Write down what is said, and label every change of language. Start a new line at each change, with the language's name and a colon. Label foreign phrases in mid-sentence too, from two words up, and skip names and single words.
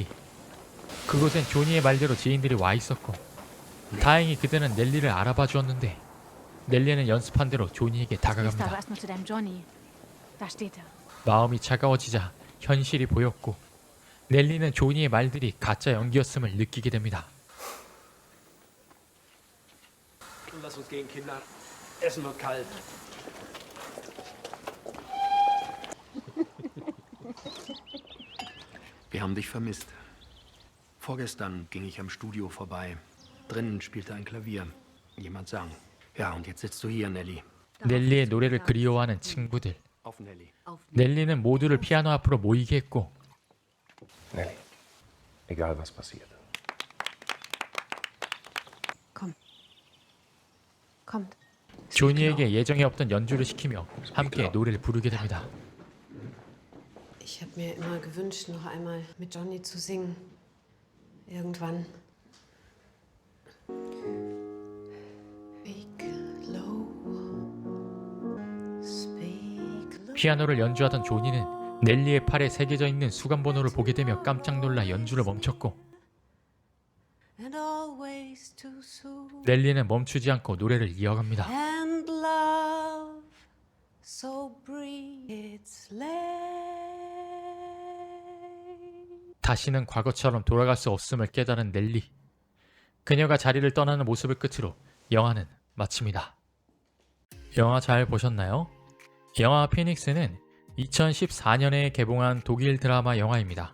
Korean: 그곳엔 조니의 말대로 지인들이 와 있었고 다행히 그들은 넬리를 알아봐 주었는데 넬리는 연습한 대로 조니에게 다가갑니다. 마음이 차가워지자 현실이 보였고 넬리는 조니의 말들이 가짜 연기였음을 느끼게 됩니다.
German: Lass uns gehen, Kinder. Essen wird kalt. Wir haben dich vermisst. Vorgestern ging ich am Studio vorbei. Drinnen spielte ein Klavier. Jemand sang. Ja, und jetzt sitzt du hier, Nelly.
Korean: 넬리의 노래를 그리워하는 친구들.
German: Auf, Nelly.
Korean: 넬리는 모두를 피아노 앞으로 모이게 했고
German: Nelly, egal was passiert. Kommt.
Korean: 조니에게 예정에 없던 연주를 시키며 함께 노래를 부르게 됩니다.
German: Ich habe mir immer gewünscht, noch einmal mit Johnny zu singen. Irgendwann.
English: Speak low. Speak low.
Korean: 피아노를 연주하던 조니는 넬리의 팔에 새겨져 있는 수감번호를 보게 되며 깜짝 놀라 연주를 멈췄고
English: And always too soon.
Korean: 넬리는 멈추지 않고 노래를 이어갑니다.
English: And love so brief it's late.
Korean: 다시는 과거처럼 돌아갈 수 없음을 깨달은 넬리. 그녀가 자리를 떠나는 모습을 끝으로 영화는 마칩니다. 영화 잘 보셨나요? 영화 피닉스는 2014년에 개봉한 독일 드라마 영화입니다.